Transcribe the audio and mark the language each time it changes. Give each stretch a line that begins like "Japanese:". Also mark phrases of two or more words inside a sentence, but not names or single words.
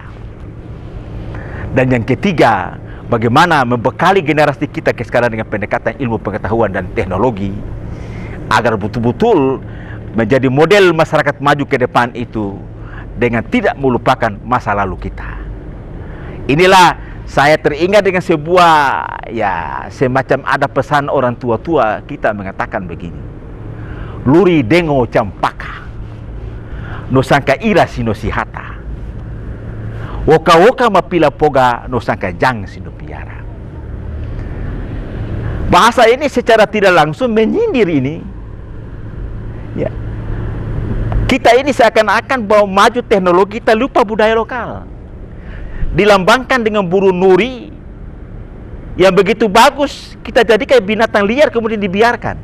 Indonesian: Dan yang ketiga, bagaimana membekali generasi kita sekarang dengan pendekatan ilmu pengetahuan dan teknologi agar betul-betul menjadi model masyarakat maju ke depan itu dengan tidak melupakan masa lalu kita. Inilah saya teringat dengan sebuah semacam ada pesan orang tua-tua kita mengatakan begini.
Ternate: Luri dengo campaka, no sangka ira sino sihata, woka-woka mapila poga no sangka jang sino piara.
Indonesian: Bahasa ini secara tidak langsung menyindir ini. Ya. Kita ini seakan-akan bawa maju teknologi, kita lupa budaya lokal. Dilambangkan dengan burung nuri yang begitu bagus, kita jadikan binatang liar kemudian dibiarkan.